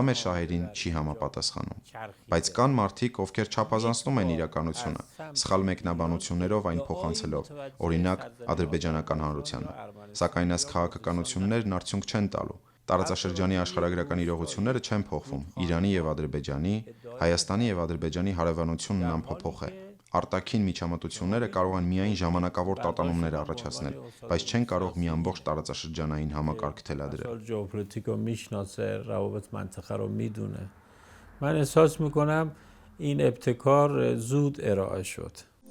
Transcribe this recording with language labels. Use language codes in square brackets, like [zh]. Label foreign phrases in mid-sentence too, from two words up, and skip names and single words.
[hy] մեր շահերին չի համապատասխանում։ Բայց կան մարդիկ, ովքեր չափազանցնում են իրականությունը, սխալ մեկնաբանություններով այն փոխանցելով, օրինակ Ադրբեջանական հանրությանը։ Սակայն այս քաղաքականություններն արդյունք չեն տալու։ Տարածաշրջանի աշխարհագրական իրողությունները չեն փոխվում։ Իրանի եւ Ադրբեջանի, Հայաստանի եւ Ադրբեջանի հարևանությունն անփոփոխ է։ Արտաքին միջամտությունները կարող են միայն ժամանակավոր տատանումներ առաջացնել, բայց չեն կարող մի ամբողջ տարածաշրջանային համակարգ թելադրել։ [fa] ژئوپلیتیک میشناسه روابط منطقه رو میدونه من احساس میکنم این ابتکار زود ارائه شد